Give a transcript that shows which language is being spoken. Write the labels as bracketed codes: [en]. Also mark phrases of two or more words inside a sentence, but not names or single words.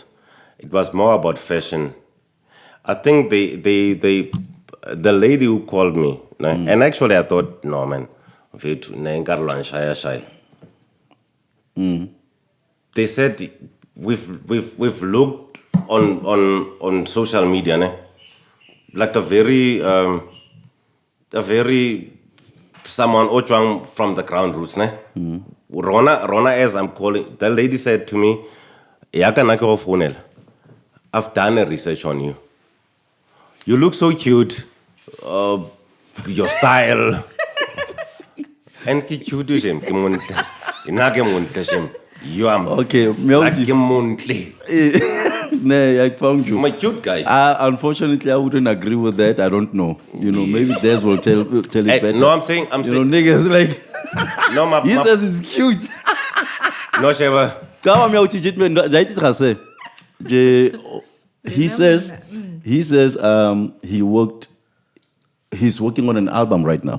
[en] It was more about fashion. I think the lady who called me, and actually I thought, no man, they said we've looked on social media, ne? Like a very someone ochuang from the ground roots, ne? [tn] Rona, [en] as I'm calling, the lady said to me, I've done a research on you. You look so cute. Your style. [tn] And ki cute shem, ki montle. Ina ke montle shem. [en] You are Okay, [tn] like ke montle. [en] No, I found you. My cute guy. Unfortunately, I wouldn't agree with that. I don't know. Maybe Des will tell it better. No, I'm saying, niggas like. no, He says it's cute. no, Sheva. He says he's working on an album right now.